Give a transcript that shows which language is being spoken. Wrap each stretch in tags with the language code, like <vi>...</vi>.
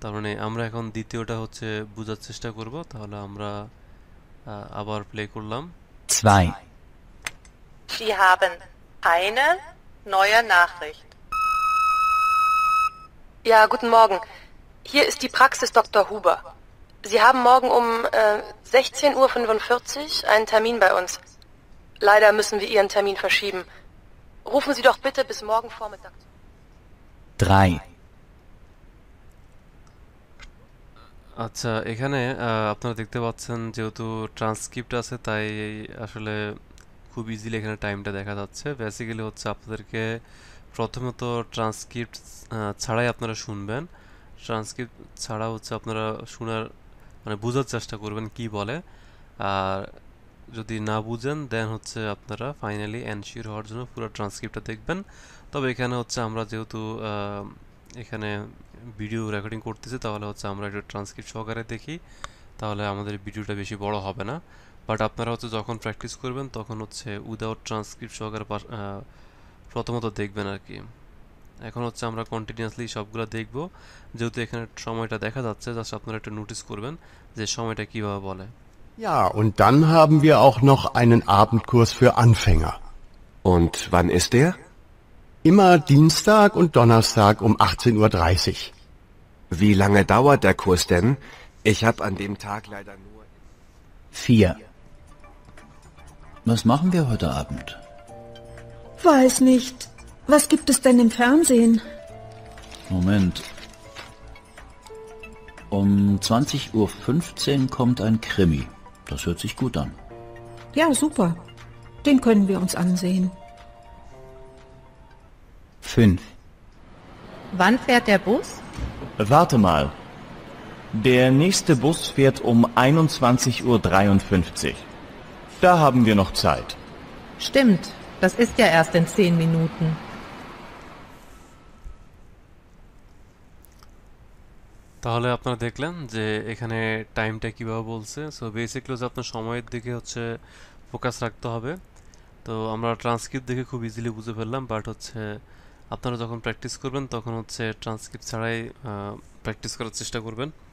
<bn>তার মানে আমরা এখন দ্বিতীয়টা হচ্ছে বোঝার চেষ্টা করব। তাহলে আমরা আবার প্লে করলাম। 2,</bn> <de>Sie haben eine neue Nachricht. Ja, guten Morgen. Hier ist die Praxis Dr. Huber. Sie haben morgen um 16:45 Uhr einen Termin bei uns. Leider müssen wir Ihren Termin verschieben. Rufen Sie doch bitte bis morgen Vormittag. 3,</de> <bn>আচ্ছা, এখানে আপনারা দেখতে পাচ্ছেন যেহেতু transcript আছে তাই আসলে খুব ইজিলি এখানে টাইমটা দেখা যাচ্ছে। বেসিক্যালি হচ্ছে আপনাদেরকে প্রথমত ট্রান্সক্রিপ্ট ছাড়াই আপনারা শুনবেন, ট্রান্সক্রিপ্ট ছাড়া হচ্ছে আপনারা শোনার মানে বোঝার চেষ্টা করবেন কি বলে, আর যদি না বুঝেন দেন হচ্ছে আপনারা ফাইনালি এনশিওর হওয়ার জন্য পুরো ট্রান্সক্রিপ্টটা দেখবেন। তবে এখানে হচ্ছে আমরা যেহেতু এখানে ভিডিও রেকর্ডিং করতেছি তাহলে হচ্ছে আমরা একটু ট্রান্সক্রিপ্ট সহকারে দেখি, তাহলে আমাদের ভিডিওটা বেশি বড় হবে না। বাট আপনারা হচ্ছে যখন প্র্যাকটিস করবেন তখন হচ্ছে উইদাউট ট্রান্সক্রিপ্ট সহকারে প্রথমত দেখবেন আর কি। এখন হচ্ছে আমরা কন্টিনিউয়াসলি সবগুলো দেখব, যেহেতু এখানে সময়টা দেখা যাচ্ছে, জাস্ট আপনারা একটু নোটিস করবেন যে সময়টা কিভাবে বলে।</bn> <de>Ja, und dann haben wir auch noch einen Abendkurs für Anfänger. Und wann ist der? Immer Dienstag und Donnerstag um 18:30 Uhr. Wie lange dauert der Kurs denn? Ich habe an dem Tag leider nur... 4. Was machen wir heute Abend? Weiß nicht. Was gibt es denn im Fernsehen? Moment. Um 20:15 Uhr kommt ein Krimi. Das hört sich gut an. Ja, super. Den können wir uns ansehen. 5. Wann fährt der Bus? Warte mal. Der nächste Bus fährt um 21:53 Uhr. Da haben wir noch Zeit. Stimmt, das ist ja erst in 10 Minuten.</de> <bn>তাহলে আপনারা দেখলেন যে এখানে টাইমটা কিভাবে বলছে। So basically হচ্ছে আপনার সময়ের দিকে হচ্ছে ফোকাস রাখতে হবে। তো আমরা ট্রান্সক্রিপ্ট দেখে খুব ইজিলি বুঝে ফেললাম, বাট হচ্ছে আপনারা যখন প্র্যাকটিস করবেন তখন হচ্ছে ট্রান্সক্রিপ্ট ছাড়াই প্র্যাকটিস করার চেষ্টা করবেন।</bn>